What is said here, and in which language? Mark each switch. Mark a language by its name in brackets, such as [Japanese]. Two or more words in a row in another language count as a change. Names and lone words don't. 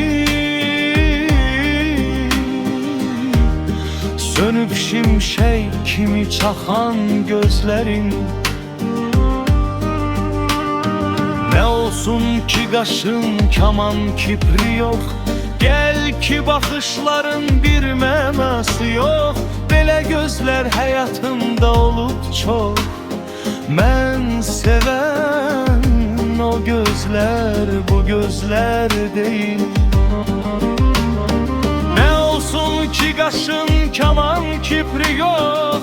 [Turkish] Sönüp şimşek kimi çakan gözlerin. Ne olsun ki qaşın kaman kipri yok. Gel ki bakışların bir mənası yok. [Azerbaijani] Belə gözlər həyatımda olub çox. Mən sevən o gözlər bu gözlər deyil. [Turkish] Ne olsun ki qaşın kaman kipri yok.